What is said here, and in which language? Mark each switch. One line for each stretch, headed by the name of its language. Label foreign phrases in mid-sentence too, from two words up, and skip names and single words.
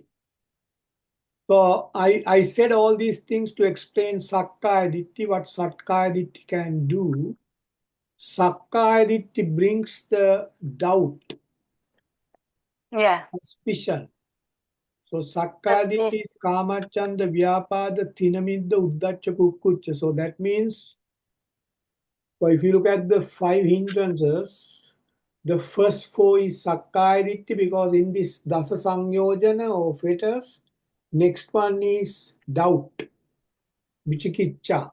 English: So I said all these things to explain
Pali: Sakkaya Ditthi,
English: what
Pali: Sakkaya Ditthi
English: can do.
Pali: Sakkaya Ditthi
English: brings the doubt, Yeah. suspicion. So That's Sakkaya me.
Pali: Ditthi is Kamacchanda, Vyapada, Thinamidda, Uddacca, Kukkucca.
English: So that means, so if you look at the five hindrances, the first four is
Pali: Sakkaya Ditthi
English: because in this
Pali: Dasa Samyojana
English: or fetters, next one is doubt, Vichikiccha.